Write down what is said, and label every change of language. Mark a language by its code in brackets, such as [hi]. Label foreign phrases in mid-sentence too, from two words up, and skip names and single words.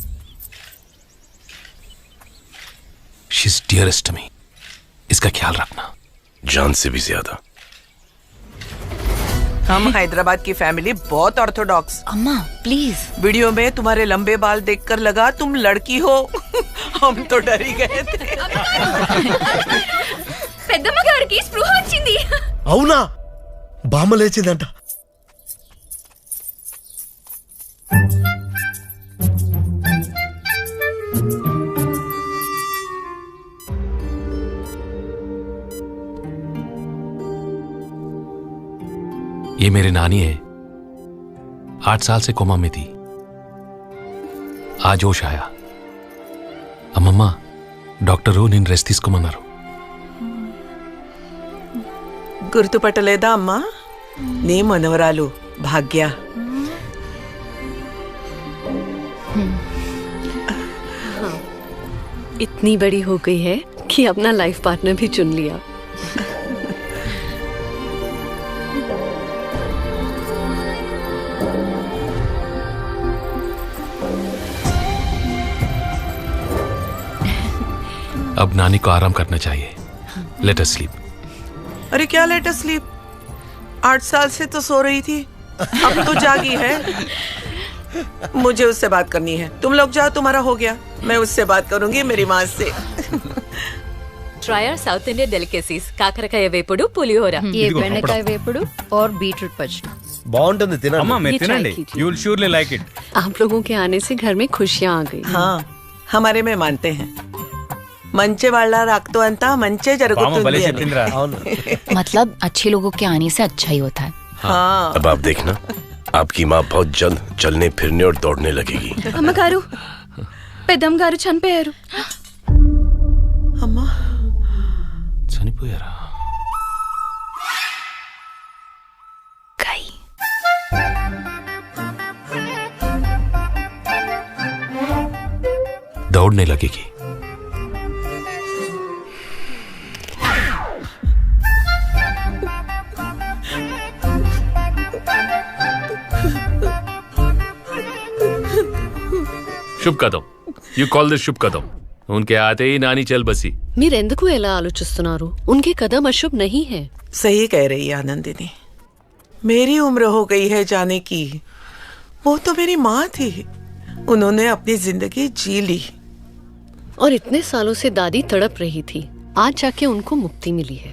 [en] she is dearest to me. [hi] इसका ख्याल रखना। जान से भी ज्यादा। हम हैदराबाद की फैमिली बहुत ऑर्थोडॉक्स। अम्मा प्लीज। वीडियो में तुम्हारे लंबे बाल देखकर लगा तुम लड़की हो। हम तो डर ही गए थे। [te] పెద్దమ్మ గారికి స్పృహ వచ్చింది. అవునా? బామ్మ లేచిందంట. [hi] ये मेरी नानी है, 8 साल से कोमा में थी, आज होश आया। [te] అమ్మా డాక్టర్ నిన్ను రెస్ట్ తీసుకోమన్నారు। గుర్తుపట్టలేదా అమ్మా? నీ మనవరాలు భాగ్య। [hi] इतनी बड़ी हो गई है कि अपना लाइफ पार्टनर भी चुन लिया। अब नानी को आराम करना चाहिए। [en] let us sleep. [hi] अरे क्या [en] let us sleep? [hi] 8 साल से तो सो रही थी, अब तो जागी है। मुझे उससे बात करनी है। तुम लोग जाओ, तुम्हारा हो गया। मैं उससे बात करूंगी, मेरी माँ से। [en] Try our South Indian delicacies. [te] కాకరకాయ వేపుడు, పులిహోర. [hi] ये [te] బెండకాయ వేపుడు [hi] और बीटरूट पचड़ी। [te] బాగుంటుంది తినండి. అమ్మా మీరు [hi] ये try [te] తినండి. [hi] कीजिए। [en] You will surely like it. [hi] आप लोगों के आने से घर में खुशियाँ आ गई। हाँ, हमारे में मानते हैं। [te] మంచి వాళ్ళు రాగానే అంతా మంచే పాము జరుగుతుంది భలే అని। చెప్పిందిరా. [hi] मतलब अच्छे लोगों के आने से अच्छा ही होता है। हाँ। अब आप देखना, आपकी माँ बहुत जल्द चलने फिरने और दौड़ने लगेगी। [te] అమ్మగారు, పెద్దమ్మ గారు చనిపోయారు. అమ్మా చనిపోయారా? [hi] दौड़ने लगेगी। शुभ कदम। [en] you call this [hi] शुभ कदम। उनके आते ही नानी चल बसी। [te] మీరెందుకు ఎలా ఆలోచిస్తున్నారు? [hi] उनके कदम अशुभ नहीं है। सही कह रही है आनंदिनी। मेरी उम्र हो गई है जाने की। वो तो मेरी माँ थी, उन्होंने अपनी जिंदगी जी ली। और इतने सालों से दादी तड़प रही थी, आज जाके उनको मुक्ति मिली है।